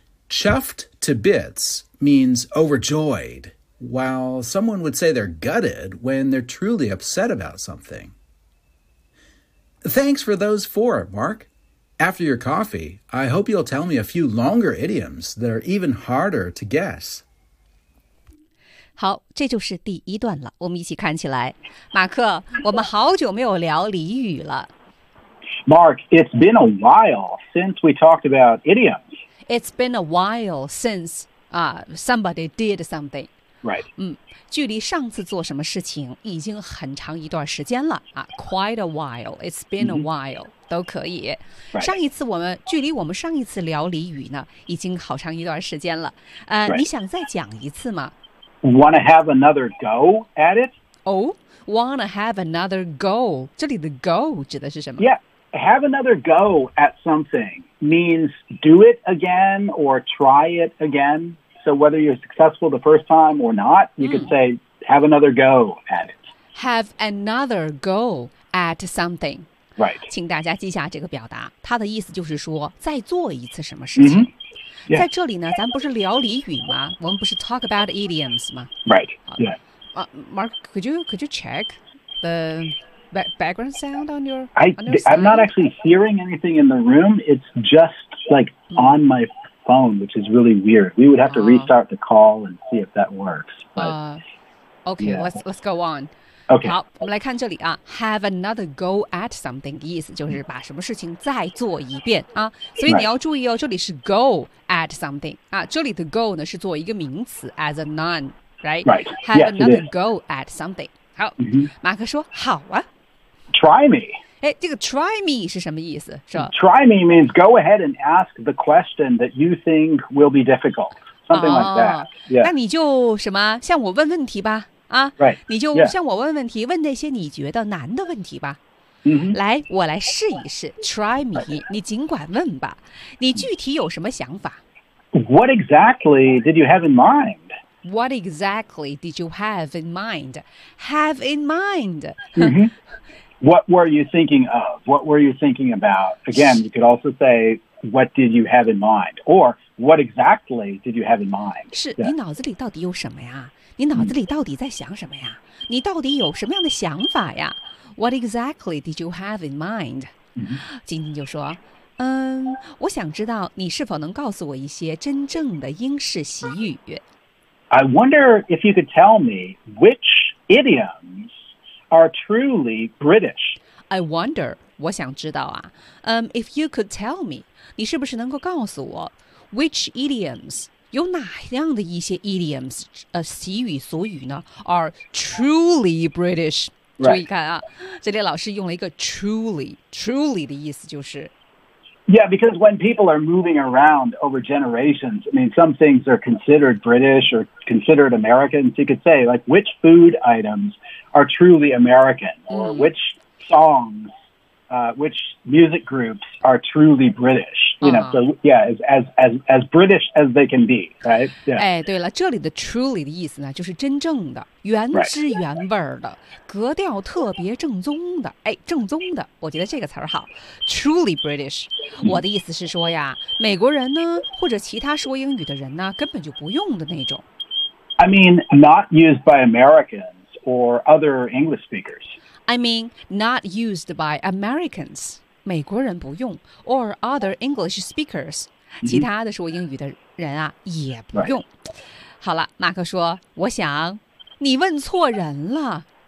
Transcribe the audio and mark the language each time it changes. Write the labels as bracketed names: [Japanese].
[English] Chuffed to bits means overjoyed, while someone would say they're gutted when they're truly upset about something. Thanks for those four, Mark. After your coffee, I hope you'll tell me a few longer idioms that are even harder to guess. [Chinese] 好，这就是第一段了，我们一起看起来。马克，我们好久没有聊俚语了。 [English] Mark, it's been a while since we talked about idioms. It's been a while since somebody did something. Right. [Chinese] 距离上次做什么事情已经很长一段时间了啊。 [English] Quite a while, it's been a while,、mm-hmm. [Chinese] 都可以。 [English] Right. [Chinese] 上一次我们距离我们上一次聊俚语呢，已经好长一段时间了。 [English] Right. [Chinese] 你想再讲一次吗？ [English] Want to have another go at it? Oh, want to have another go. [Chinese] 这里的 go 指的是什么? [English] Yeah, have another go at something means do it again or try it again. So whether you're successful the first time or not, you could say have another go at it. Have another go at something. Right. [Chinese] 请大家记下这个表达。它的意思就是说再做一次什么事情。 [English] Mm-hmm. Yeah. [Chinese] 在这里呢，咱不是聊俚语吗？我们不是 [English] talk about idioms [Chinese] 吗 [English] ？Right. Yeah. Mark, could you check the background sound on your? I'm not actually hearing anything in the room. It's just like on my phone, which is really weird. We would have to restart the call and see if that works. But, okay.、Yeah. Let's go on. Okay. [Chinese] 好，我们来看这里啊。 [English] Have another go at something [Chinese] 意思就是把什么事情再做一遍啊。所以你要注意哦、 [English] right. [Chinese] 这里是 go at something 啊。这里的 go 呢是做一个名词 [English] as a noun, right? Right. Have yes, another go at something. 好、 mm-hmm. [Chinese] 马克说好啊。 [English] Try me. [Chinese] 哎，这个 try me 是什么意思是吧 [English] ?Try me means go ahead and ask the question that you think will be difficult. Something like that.、Yeah. [Chinese] 那你就什么向我问问题吧。啊、 [English] right. [Chinese] 你就向我问问题、 [English] yeah. [Chinese] 问那些你觉得难的问题吧、 [English] mm-hmm. [Chinese] 来我来试一试 try me、okay. 你尽管问吧你具体有什么想法 [English] What exactly did you have in mind? What exactly did you have in mind? Have in mind、 mm-hmm. What were you thinking of? What were you thinking about? Again, you could also say What did you have in mind? Or what exactly did you have in mind? [Chinese] 是、yeah. 你脑子里到底有什么呀你脑子里到底在想什么呀？你到底有什么样的想法呀 ？ [English] What exactly did you have in mind？ [Chinese] 晶晶就说：“嗯，我想知道你是否能告诉我一些真正的英式习语。” [English] I wonder if you could tell me which idioms are truly British. I wonder， [Chinese] 我想知道啊， [English] if you could tell me， [Chinese] 你是不是能够告诉我 [English] which idioms？ [Chinese] 有哪样的一些 idioms 习语俗语呢 [English] are truly British、 right. [Chinese] 注意看啊这里老师用了一个 truly 的意思就是 [English] Yeah, because when people are moving around over generations, I mean, some things are considered British or considered American. So you could say, like, which food items are truly American, or which songs, which music groups are truly British? As British as they can be, right? [Chinese] Yeah. 哎，对了，这里的 truly 的意思呢，就是真正的、原汁原味的、格调特别正宗的。哎，正宗的，我觉得这个词儿好 ，truly British。我的意思是说呀，美国人呢，或者其他说英语的人呢，根本就不用的那种。 [English] I mean, not used by Americans or other English speakers. I mean, not used by Americans. [Chinese] 美国人不用 [English] or other English speakers、 [Chinese] 其他的说英语的人啊也不用、好了马克说我想你问错人了